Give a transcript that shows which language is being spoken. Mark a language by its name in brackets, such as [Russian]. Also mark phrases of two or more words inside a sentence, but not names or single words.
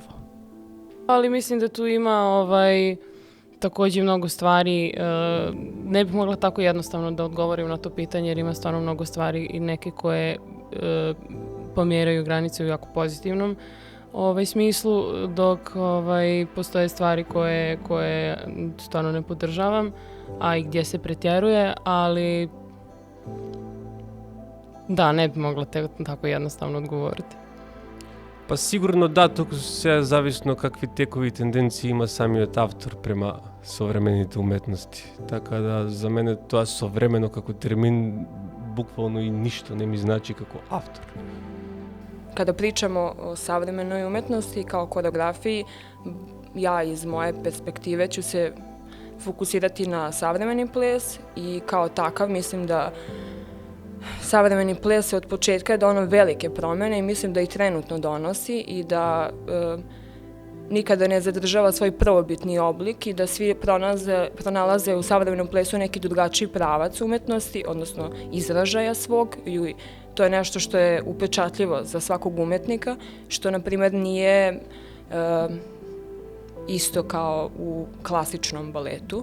[Bosnian] Ali mislim da tu ima također mnogo stvari, ne bih mogla tako jednostavno da odgovorim na to pitanje jer ima stvarno mnogo stvari i neke koje pomjeraju granice u jako pozitivnom smislu, dok postoje stvari koje stvarno ne podržavam, a i gdje se pretjeruje, ali da, ne bi mogla tako jednostavno odgovoriti. [Macedonian] Па сигурно да, туку се зависно какви текови тенденции има самиот автор према современите уметности. Така да за мене тоа современо како термин буквално и ништо не ми значи како автор. [Serbian] Kada pričamo o savremenoj umetnosti kao koreografiji, ja iz moje perspektive ću se fokusirati na savremeni ples i kao takav mislim da savremeni ples se od početka je donao velike promene i mislim da ih trenutno donosi i da nikada ne zadržava svoj prvobitni oblik i da svi pronalaze u savremenom plesu neki drugačiji pravac umetnosti, odnosno izražaja svog, i to je nešto što je upečatljivo za svakog umetnika, što na primjer nije isto kao u klasičnom baletu.